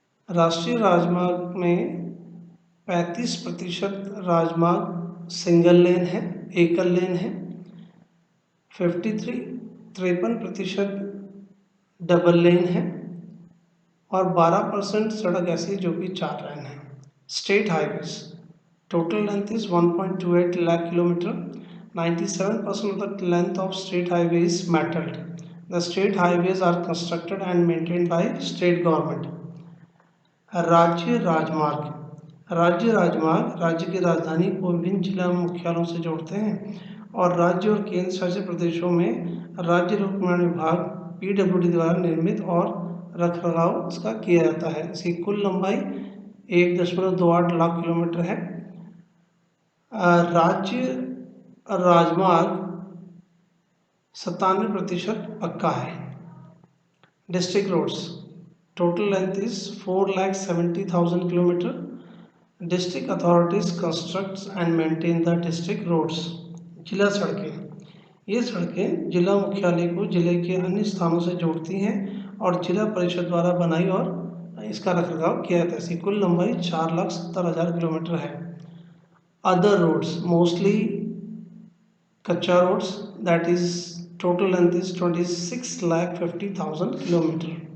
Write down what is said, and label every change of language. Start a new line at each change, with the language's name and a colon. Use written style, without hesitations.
Hindi: राष्ट्रीय राजमार्ग में 35% राजमार्ग सिंगल लेन है, एकल लेन है। 53% डबल लेन है, और 12% सड़क ऐसी जो कि 4 लेन है।
English: State highways total length is 1.28 lakh kilometre. 97% of the length of state highway is metalled. The state highways are constructed and maintained by state government.
Hindi: राज्य राजमार्ग राज्य की राजधानी को विभिन्न जिला मुख्यालयों से जोड़ते हैं, और राज्य और केंद्र शासित प्रदेशों में राज्य लोक निर्माण विभाग PWD द्वारा निर्मित और रखरखाव इसका किया जाता है। इसकी कुल लंबाई 1.28 लाख किलोमीटर है। राज्य राजमार्ग 97% पक्का है।
English: District roads total length is 4,70,000 kilometer. District authorities constructs and maintain the district roads.
Hindi: जिला सड़कें, ये सड़कें जिला मुख्यालय को जिले के अन्य स्थानों से जोड़ती हैं और जिला परिषद द्वारा बनाई और इसका रखरखाव किया जाता है। इसकी कुल लंबाई 4,70,000 किलोमीटर है।
English: Other roads mostly kachcha roads, that is total length is 26,50,000 kilometre.